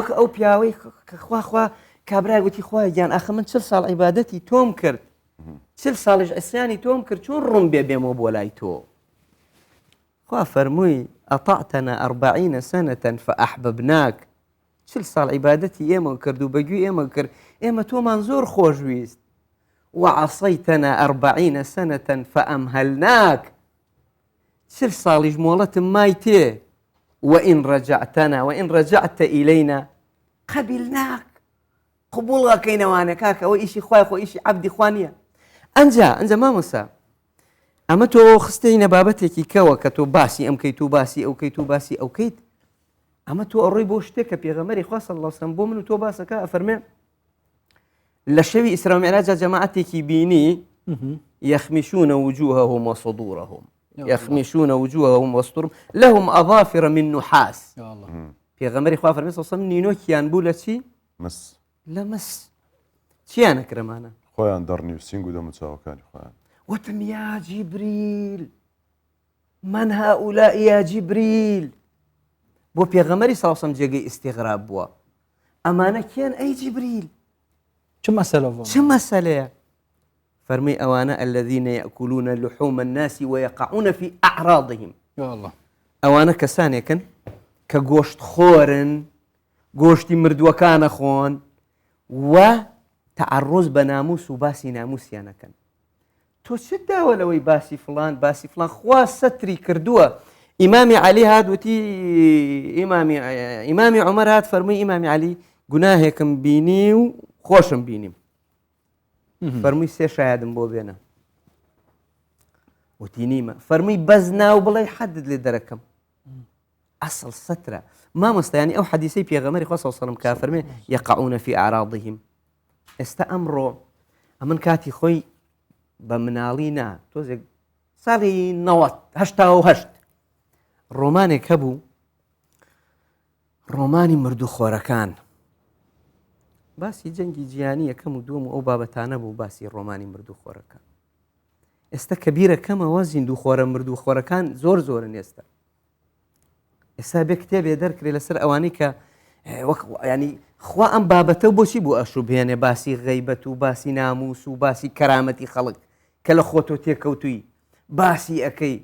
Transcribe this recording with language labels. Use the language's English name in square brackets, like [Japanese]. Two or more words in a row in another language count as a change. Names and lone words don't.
[Central Kurdish] ئەو پیاوەی خواخوا کابرای وتی خوای گیان ئەخە من 40 ساڵ عیبادەتی تۆم کرد 40 ساڵیش ئەسیانی تۆم کرد چۆن ڕوون بێمەوە بۆ لای تۆ خوا فەرمووی [Arabic] ئەطعتەنا 40 سنة فأحببناك [Central Kurdish] 40 ساڵ عیبادەتی ئێمە کرد و بەگوێ ئێمە کرد ئێمە تۆمان زۆر خۆشویست [Arabic] وعصيتنا 40 سنة فأمهلناك [Central Kurdish] 40 ساڵیش مۆڵەتم مای تێ [Arabic] وإن رجعت إلينا قبلناك [Central Kurdish] قبول غەکەینەوانە کاکە ئەوە ئیشی خوای خۆ ئیشی عەبدی خوا نییە ئەنجا مامۆستا ئەمە تۆ خستەینە بابەتێکی کەوە کە تۆ باسی ئەم کەیت و باسی ئەو کەیت و باسی ئەو کەیت ئەمە تۆ ئەڕۆی بۆ شتێک کە پێغەمبەری خوا [Arabic] صلی الله علیه وسلم [Central Kurdish] بۆ من و تۆ باسەکە ئەفەرمێ لە شەوی ئیسرا و میعراج جەماعەتێکی بینی [Arabic] يخمشون وجوههم وصدورهم يخمشون وجوههم وصدورهم لهم أظافر من نحاس [Central Kurdish] پێغەمبەری خوا فەرمێ [Arabic] صلی الله علیه وسلم [Central Kurdish] نینۆکیان بوو لە چی لە مس چیانە کرەمانە خۆیان دەڕنی و سینگ و دەموچاوەکانی خۆیان [Arabic] وتم يا جبريل من هؤلاء يا جبريل [Central Kurdish] بۆ پێغەمبەری [Arabic] صلی الله علیه وسلم جێگەی [Central Kurdish] ئیستیغراب بووە ئەمانە کێن ئەی جبريل چه مەسەلەیە فەرمی ئەوانە [Arabic] الذين يأكلون لحوم الناس ويقعون في أعراضهم [Central Kurdish] ئەوانە کەسانێکن کە گۆشت خۆرن گۆشتی مردووەکانە خۆن و تعرض بە ناموس و باسی ناموسیانەکەن تۆ چت داوە لەوەی باسی فلان خوا سەتری کردووە ئیمامی عەلی هات وتی ئیمامی عومەر هات فەرمووی ئیمامی عەلی گوناهێکم بینی و خۆشم بینیم فەرمووی 3 شایدم بۆ بێنە وتی نیمە فەرمووی بەز ناو بڵێ حەدت لێ دەرەکەم ئەسڵ سەترە مامۆستایانی ئەو حەدیسەی پێغەمبەری خوا [Arabic] صلی الله علیه وسلم [Central Kurdish] کا فەرمێ [Arabic] يقعون في أعراضهم [Central Kurdish] ئێستا ئەمڕۆ ئەمن کاتی خۆی بە مناڵی نا تۆزێک ساڵی 1970 ڕۆمانێک هەبوو ڕۆمانی مردوخۆرەکان باسی جەنگی جیهانی یەکەم و دووەم و ئەو بابەتانە بوو باسی ڕۆمانی مردوخۆرەکان ئێستا کەبیرەکەمەوە زیندوخۆرە مردوخۆرەکان زۆرن ئێستا بێ کتێبێ دەرکرێ لەسەر ئەوانەی کە ینی خوا ئەم بابەتە بۆچی بوو ئەشوبهێنێ باسی غەیبەت و باسی ناموس و باسی کەرامەتی خەڵک کە لە خۆتۆ تێکەوتووی باسی ئەەکەی